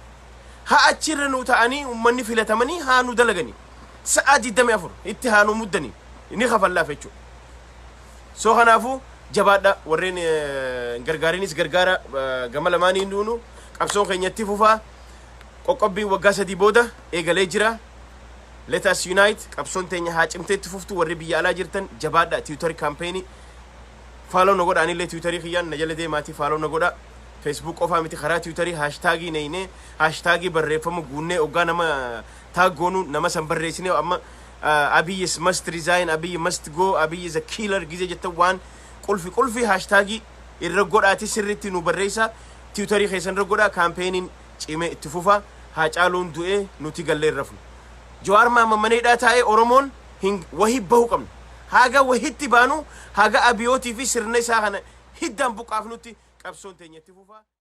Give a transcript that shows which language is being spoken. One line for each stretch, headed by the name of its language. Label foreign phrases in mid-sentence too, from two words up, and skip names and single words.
Oromo: Haa achirra nuu ta'anii uummanni filatamanii haanuu dalaganii sa'aa 24 itti haanuu muddanii ni kafallaaf jechuudha. So kanaafuu jabaadha warreen gargaarinis gargaara gama lamaaniin nuunu qabsoon keenyatti fufaa qoqqobbii waggaa 3 booda eegalee jira.
English: Let us unite.
Oromo: Qabsoon teenya haa cimteetti fuftu warri biyya alaa jirtan jabaadha. Twitter campaign follow no godha anillee Twitter kiyyaan na jala deemaati follow no godha. Facebook qofaa miti karaa Twitter hashtag neeyne hashtag barreeffama guunnee oggaa nama taggoonu nama san barreessine amma
English: Abiy must resign, Abiy must go, Abiy is a killer
Oromo: gize jetta waan qulfi hashtag irra godhaati sirriitti nu barreessa. Twitter keessan irra godha campaignin cimee itti fufa. Haacaaluun du'e nuti gallee rafnu. Jawaar Maamman mana hidhaa taa'ee Oromoon wahii bahuu qabna. Haga wahitti baanu haga Abiyootii fi sirna isaa kana hiddaan buqqaafnutti qabsoon teenyatti fufa.